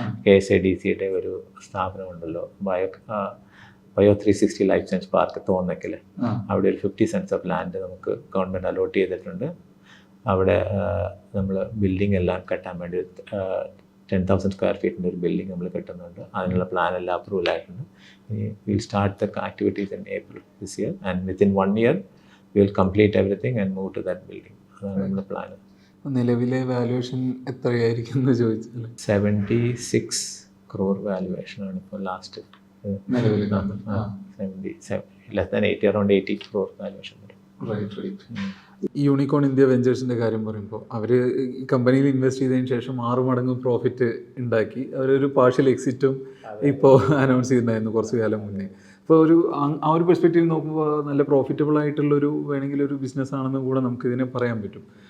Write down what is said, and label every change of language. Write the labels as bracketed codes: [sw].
[ml] KSADCയുടെ ഒരു സ്ഥാപനമുണ്ടല്ലോ, bio 360 life science park Thonnakkal. അവിടെ ഒരു [en] 50 cents of land [ml] നമുക്ക് ഗവൺമെൻറ് അലോട്ട് ചെയ്തിട്ടുണ്ട്. അവിടെ നമ്മൾ ബിൽഡിംഗ് എല്ലാം കെട്ടാൻ വേണ്ടി [en] 10,000 square feet [ml] ഒരു ബിൽഡിംഗ് നമ്മൾ കെട്ടുന്നുണ്ട്. അതിനുള്ള പ്ലാൻ എല്ലാം അപ്രൂവൽ ആയിട്ടുണ്ട്. [en] Will start the activities in April this year and within 1 year we will complete everything and move to that building. [ml] അതാണ് നമ്മുടെ പ്ലാൻ. നിലവിലെ വാല്യുവേഷൻ എത്രയായിരിക്കും എന്ന് ചോദിച്ചാൽ 76 crore വാല്യുവേഷൻ ആണ് ഇപ്പോൾ ലാസ്റ്റ് നിലവിൽ. 77 [en] less than 80, around 80 crore [ml] valuation. ഈ യൂണിക്കോൺ ഇന്ത്യ വെഞ്ചേഴ്സിൻ്റെ കാര്യം പറയുമ്പോൾ അവർ ഈ കമ്പനിയിൽ ഇൻവെസ്റ്റ് ചെയ്തതിന് ശേഷം 6 മടങ്ങ് പ്രോഫിറ്റ് ഉണ്ടാക്കി. അവരൊരു പാർഷ്യൽ എക്സിറ്റും ഇപ്പോൾ അനൗൺസ് ചെയ്യുന്നതായിരുന്നു കുറച്ച് കാലം മുന്നേ. അപ്പോൾ ആ ഒരു പെർസ്പെക്റ്റീവ് നോക്കുമ്പോൾ നല്ല പ്രോഫിറ്റബിൾ ആയിട്ടുള്ളൊരു വേണമെങ്കിൽ ഒരു ബിസിനസ് ആണെന്ന് കൂടെ നമുക്കിതിനെ പറയാൻ പറ്റും.